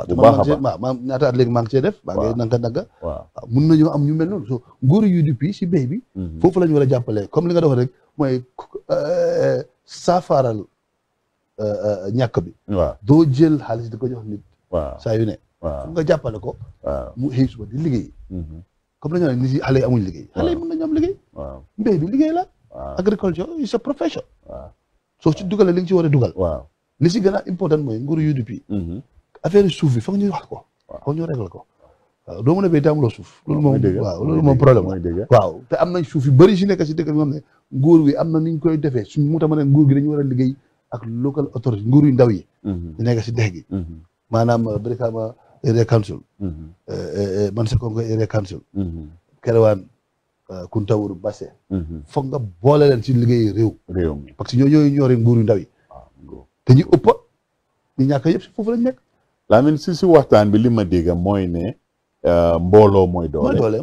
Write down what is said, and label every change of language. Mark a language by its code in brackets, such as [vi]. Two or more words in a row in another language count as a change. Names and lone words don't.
[wo] te man ñaata at léegi maa ngi cee def maa ngi nanga waaw mun nañoo am ñu mel noonu so nguuru UDP si béy bi foofu la ñu war a jàppale comme li nga doon rek mooy saafaral ñàkk bi waaw doo jël xaalis di ko jox nit waaw saa yu ne fu nga jàppale ko mu xëy suba di liggéey comme la ñu ne nit yi xale yi amuñ liggéey xale yi mën nañu am liggéey mbéy bi liggéey la [en] agriculture is a profession [wo] soo ci dugalee li nga ci war a dugal li si gën a important mooy nguuru UDP affaire suuf bi foog ñu wax ko foog ñu réglé ko waaw doo mën a béy te amuloo suuf loolu moom waaw loolu moom problème waaw te am nañ suuf yu bëri si nekk si dëkk bi nga xam ne nguur bi am na ni ñu koy defee suñ mu tax ma ne nguur gi dañu war a liggéey ak [en] local authority [wo] nguur yu ndaw yi ñu nekk si dex gi maanaam Brikama area council man Sekonko area council Kerewaan Kuntawur Basse foog nga boole leen si liggéey réew mi [fr] parce que [wo] ñooy ñoore nguur yu ndaw yi te ñu ëpp ñu ñàkk yëpp si foofu lañ nekk Lamin si waxtaan bi li ma dégg mooy ne mbooloo mooy doole